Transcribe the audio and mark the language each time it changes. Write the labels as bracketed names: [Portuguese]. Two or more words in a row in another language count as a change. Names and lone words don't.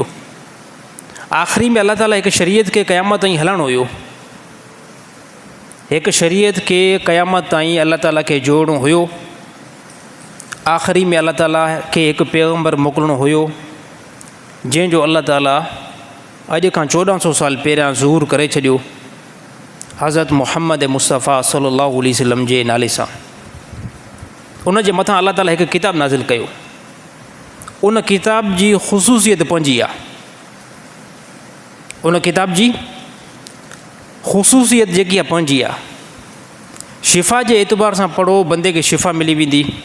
[Sindhi] आख़िरी में अल्लाह ताला हिकु शरीयत खे क़यामत ताईं हलाइणो हुयो, हिकु शरीयत खे क़यामत ताईं अल्लाह ताला खे जोड़णो हुयो। आख़िरी में अल्लाह ताला खे हिकु पैगम्बर मोकिलिणो हुयो जंहिंजो अल्लाह ताला अॼु खां 1400 साल पहिरियां ज़हूर करे छॾियो हज़रत मुहम्मद मुस्तफ़ा [Arabic] صلى الله عليه وسلم [Sindhi] जे नाले सां। उन जे मथां अल्लाह ताला हिकु किताब नाज़िल कयो। उन किताब जी ख़ुसूसियत पंहिंजी आहे। उन किताब जी ख़ुसूसियत जेकी आहे पंहिंजी आहे। शिफ़ा जे एतबार सां पढ़ो बंदे खे शिफ़ा मिली वेंदी।